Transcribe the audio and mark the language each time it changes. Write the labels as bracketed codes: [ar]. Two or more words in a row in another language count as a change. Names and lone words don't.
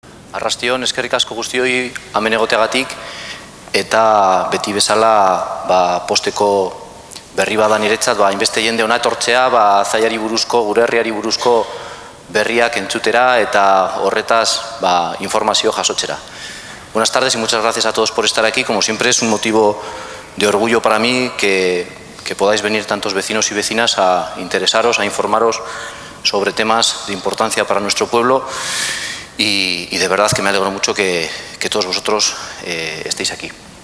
[eu] Arrastion, eskerrik asko guztioi hemen egoteagatik eta beti bezala posteko berri bada niretzat hainbeste jende hona etortzea Zaiari buruzko, gure herriari buruzko berriak entzutera eta horretaz informazio jasotzera. [es] Buenas tardes y muchas gracias a todos por estar aquí. Como siempre es un motivo de orgullo para mí que podáis venir tantos vecinos y vecinas a interesaros, a informaros sobre temas de importancia para nuestro pueblo. Y de verdad que me alegro mucho que todos vosotros estéis aquí.